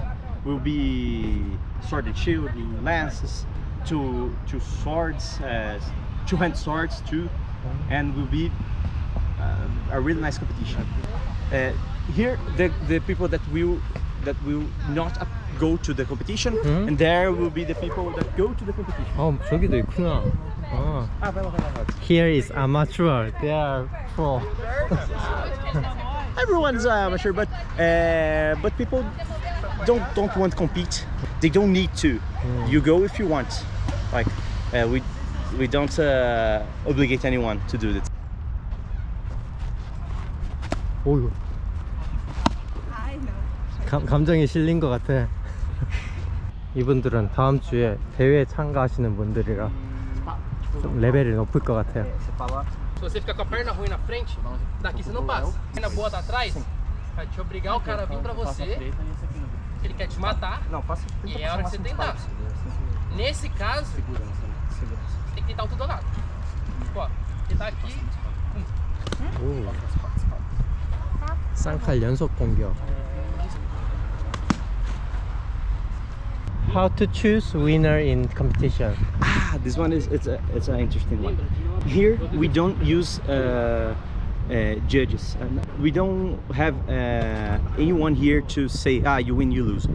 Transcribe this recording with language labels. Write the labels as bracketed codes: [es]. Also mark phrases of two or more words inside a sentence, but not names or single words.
[en] Will be sword and shield, lances, two swords, two-hand swords too, and will be a really nice competition. Here, the people that will not go to the competition, and there will be the people that go to the competition. [ko] 저기도 있구나. [pt] Vai lá. [en] Here is amateur. They are pro. Everyone's amateur, but people don't want to compete. They don't need to. You go if you want. Like we don't obligate anyone to do this. [ko] 오이고. 감정이 실린 것 같아. 이분들은 다음 주에 대회에 참가하시는 분들이라 좀 레벨이 높을 것 같아요. [pt] Se você ficar com a perna ruim na frente, daqui você não passa. Perna boa tá atrás, vai te obrigar o cara a vir pra você. Ele quer te matar. Não, passa. E é a hora que você tentar. Nesse caso, tem que tentar o tudo ou nada. Tipo, ó, tentar aqui. [ko] 오. 쌍칼 연속 공격. [en] How to choose winner in competition? This one it's an interesting one. Here we don't use judges. We don't have anyone here to say you win, you lose.